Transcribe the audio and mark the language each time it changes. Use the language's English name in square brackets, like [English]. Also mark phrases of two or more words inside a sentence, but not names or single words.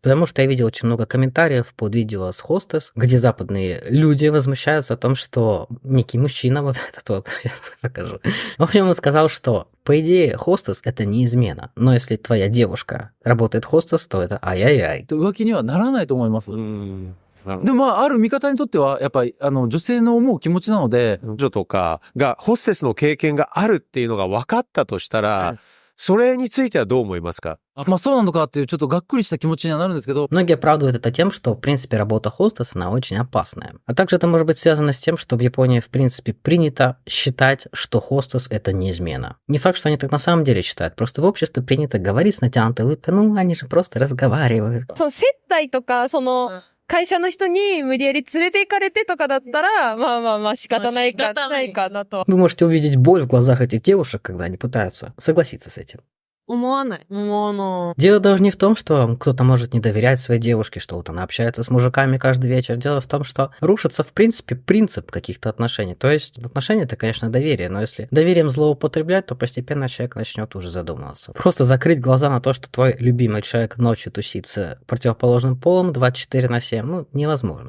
[Russian] Потому что я видел очень много комментариев под видео с хостес, где западные люди возмущаются о том, что некий мужчина, вот этот вот, сейчас покажу. В общем, он сказал, что по идее хостес это не измена, но если твоя девушка работает хостес, то это ай-яй-яй. [Japanese] 浮気にはならないと思います。でもある見方にとっては、やっぱり、女性の思う気持ちなので、女とかがホステスの経験があるっていうのが分かったとしたら、それについてはどう思いますか？そうなのかっていうちょっとがっくりした気持ちにはなるんですけど。 [Russian] Многие оправдывают это тем, что, в принципе, работа хостес, она очень опасная. А также это может быть связано с тем, что в Японии, в принципе, принято считать, что хостес – это не измена. Не факт, что они так на самом деле считают, просто в обществе принято говорить с натянутой улыбкой, они же просто разговаривают. [Japanese] 接待とか、会社の人に無理やり連れて行かれてとかだったら、仕方ないかなと。 [Russian] Вы можете увидеть боль в глазах этих девушек, когда они пытаются согласиться с этим. [Japanese] 思わない。 [Russian] Дело даже не в том, что кто-то может не доверять своей девушке, что вот она общается с мужиками каждый вечер. Дело в том, что рушится, в принципе, принцип каких-то отношений. То есть отношения – это, конечно, доверие, но если доверием злоупотреблять, то постепенно человек начнет уже задумываться. Просто закрыть глаза на то, что твой любимый человек ночью тусит с противоположным полом 24/7, невозможно.